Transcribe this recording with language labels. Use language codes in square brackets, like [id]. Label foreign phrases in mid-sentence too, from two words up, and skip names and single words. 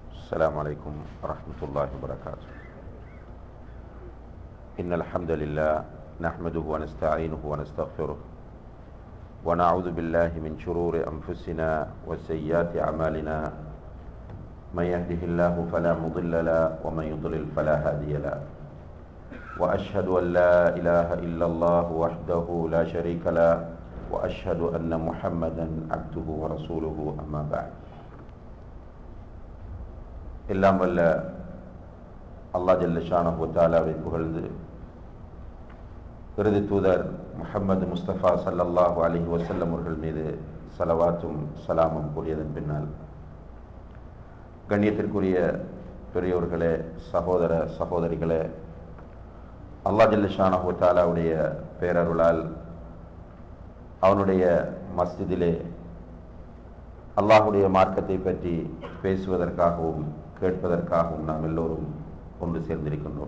[ar] السلام عليكم ورحمة الله وبركاته. إن الحمد لله نحمده ونستعينه ونستغفره ونعوذ بالله من شرور أنفسنا وسيئات أعمالنا. من يهده الله فلا مضل له ومن يضلل فلا هادي له. وأشهد أن لا إله إلا الله وحده لا شريك له وأشهد أن محمدا عبده ورسوله أما بعد. [ta] எல்லாம் வல்ல அல்லாஹ் [ar] جل شأنه وتعالى [ta] புகழ்ந்து இறுதி தூதர் முஹம்மது முஸ்தபா [ar] صلى الله عليه وسلم [ta] அவர்கள் மீது ஸலவாத்தும் ஸலாமும் கூறியதன் பின்னால், கண்ணியத்திற்குரிய பெரியோர்களே, சகோதர சகோதரிகளே, அல்லாஹ் [ar] جل شأنه وتعالى [ta] பேரருளால் அவனுடைய மஸ்ஜிதிலே அல்லாஹுடைய மார்க்கத்தை பற்றி பேசுவதற்காகவும் கேட்பதற்காகவும் நாம் எல்லோரும் ஒன்று சேர்ந்திருக்கின்றோம்.